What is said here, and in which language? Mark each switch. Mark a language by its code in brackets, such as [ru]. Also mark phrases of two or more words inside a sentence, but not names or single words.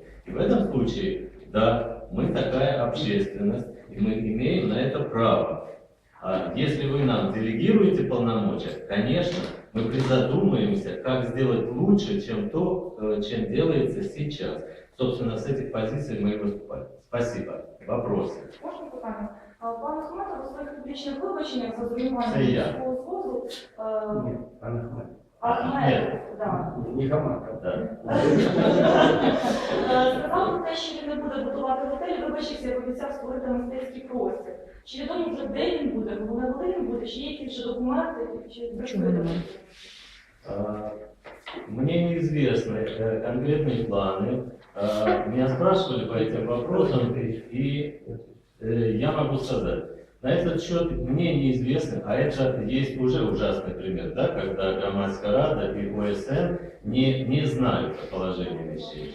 [ru] И в этом случае, да, мы такая общественность, и мы имеем на это право. А если вы нам делегируете полномочия, конечно, мы призадумаемся, как сделать лучше, чем то, чем делается сейчас. Собственно, с этих позиций мы и выступали. Спасибо. Вопросы? [uk] Можна питання? Пане Ахметов, у своїх публічних вибаченнях за Це зруйнування я. міського звозу [ru] Нет, пан Ахмед. Ахметов, да. Не Хамаков. Да. [uk] Сказав про те, що він не буде будувати готель, вибачився, як обіцяв створити мистецький простір. Чи відомо вже де він буде, коли він буде, чи є якісь вже документи, чи Чому немає? [ru] Мне неизвестны конкретные планы. Меня спрашивали по этим вопросам, и я могу сказать. На этот счет мне неизвестно, а это есть уже ужасный пример, да, когда Громадская Рада и ОСН не знают о положении вещей.